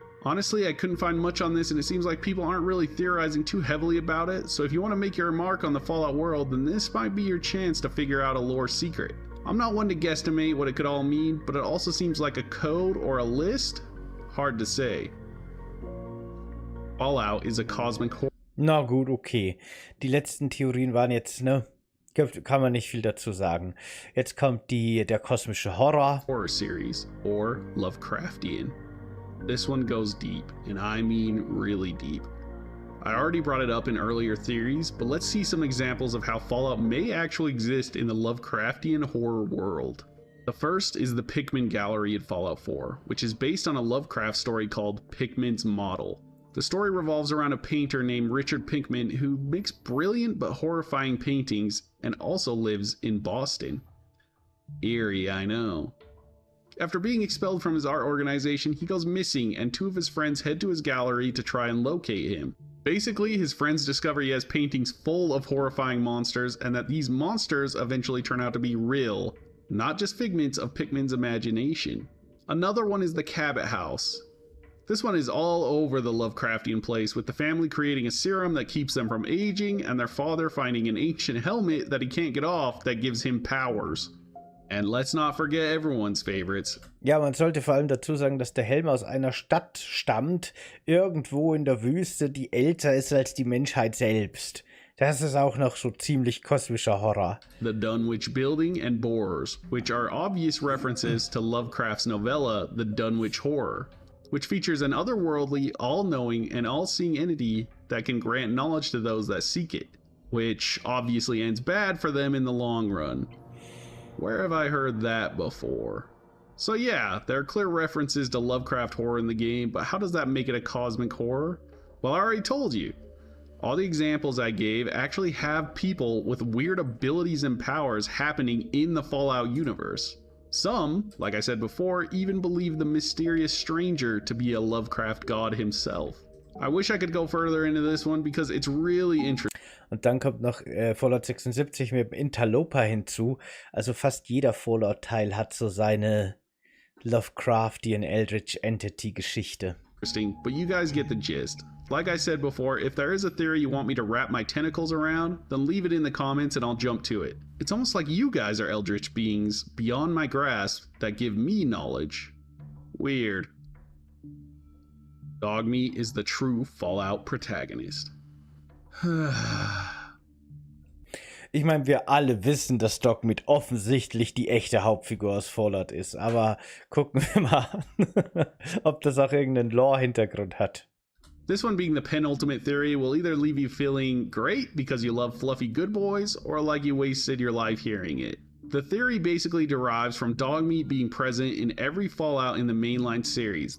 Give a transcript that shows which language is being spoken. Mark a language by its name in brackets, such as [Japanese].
[English] Honestly, I couldn't find much on this, and it seems like people aren't really theorizing too heavily about it, so if you want to make your mark on the Fallout world, then this might be your chance to figure out a lore secret. I'm not one to guesstimate what it could all mean, but it also seems like a code or a list? Hard to say. Fallout is a cosmic horror. [German] Na gut, okay. Die letzten Theorien waren jetzt, ne? Kann man nicht viel dazu sagen. Jetzt kommt der kosmische Horror [English] Series, or Lovecraftian. This one goes deep, and I mean really deep. I already brought it up in earlier theories, but let's see some examples of how Fallout may actually exist in the Lovecraftian horror world. The first is the Pickman Gallery in Fallout 4, which is based on a Lovecraft story called Pickman's Model. The story revolves around a painter named Richard Pickman who makes brilliant but horrifying paintings and also lives in Boston. Eerie, I know. After being expelled from his art organization, he goes missing and 2 of his friends head to his gallery to try and locate him. Basically, his friends discover he has paintings full of horrifying monsters and that these monsters eventually turn out to be real, not just figments of Pickman's imagination. Another one is the Cabot House. This one is all over the Lovecraftian place, with the family creating a serum that keeps them from aging and their father finding an ancient helmet that he can't get off that gives him powers. And let's not forget everyone's favorites. [German] Ja, man sollte vor allem dazu sagen, dass der Helm aus einer Stadt stammt, irgendwo in der Wüste, die älter ist als die Menschheit selbst. Das ist auch noch so ziemlich kosmischer Horror. [English] The Dunwich Building and Borers, which are obvious references to Lovecraft's novella, The Dunwich Horror, which features an otherworldly, all-knowing, and all-seeing entity that can grant knowledge to those that seek it, which obviously ends bad for them in the long run. Where have I heard that before? So yeah, there are clear references to Lovecraft horror in the game, but how does that make it a cosmic horror? Well, I already told you. All the examples I gave actually have people with weird abilities and powers happening in the Fallout universe. Some, like I said before, even believe the mysterious stranger to be a Lovecraft god himself. I wish I could go further into this one because it's really interesting. [German] Und dann kommt noch Fallout 76 mit dem Interloper hinzu. Also fast jeder Fallout-Teil hat so seine Lovecraftian Eldritch Entity-Geschichte. [English] But you guys get the gist. Like I said before, if there is a theory you want me to wrap my tentacles around, then leave it in the comments and I'll jump to it. It's almost like you guys are eldritch beings beyond my grasp that give me knowledge. Weird. Dogmeat is the true Fallout protagonist. [German] Ich meine, wir alle wissen, dass Dogmeat offensichtlich die echte Hauptfigur aus Fallout ist, aber gucken wir mal, ob das auch irgendeinen Lore-Hintergrund hat. [English] This one being the penultimate theory will either leave you feeling great because you love fluffy good boys, or like you wasted your life hearing it. The theory basically derives from Dogmeat being present in every Fallout in the mainline series.